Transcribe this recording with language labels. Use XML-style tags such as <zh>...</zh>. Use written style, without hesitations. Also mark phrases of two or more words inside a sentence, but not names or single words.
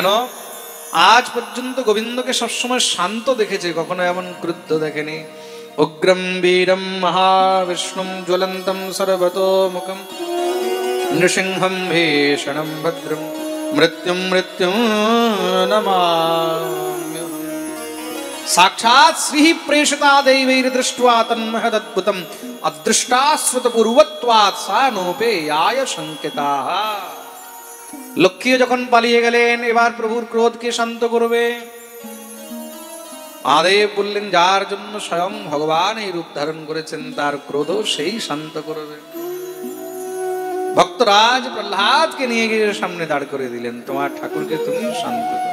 <bn>আজ পর্যন্ত গোবিন্দকে সবসময় শান্ত দেখেছে, কখনো এমন ক্রুদ্ধ দেখেনি।</bn> <sa>উগ্রম বীরম মহাবিষ্ণুম জ্বলন্তম সর্বতোমুখম নৃসিংহম ভীষণম ভদ্রম মৃত্যুম মৃত্যুম নমাম্যহম। साक्षात् श्री प्रेषिता दैवैर दृष्ट्वा तन्महदद्भुतम् अदृष्टाश्रुतपूर्वत्वात् सा नोपेयाय शंकिताः।</sa> <bn>লক্ষ্মী যখন পালিয়ে গেলেন, এবার প্রভুর ক্রোধকে শান্ত করবে। মহাদেব বললেন, যার জন্য স্বয়ং ভগবান এই রূপ ধারণ করেছেন তার ক্রোধ সেই শান্ত করবে। ভক্তরাজ প্রহ্লাদকে নিয়ে গিয়ে সামনে দাঁড় করে দিলেন, তোমার ঠাকুরকে তুমি শান্ত করো।</bn>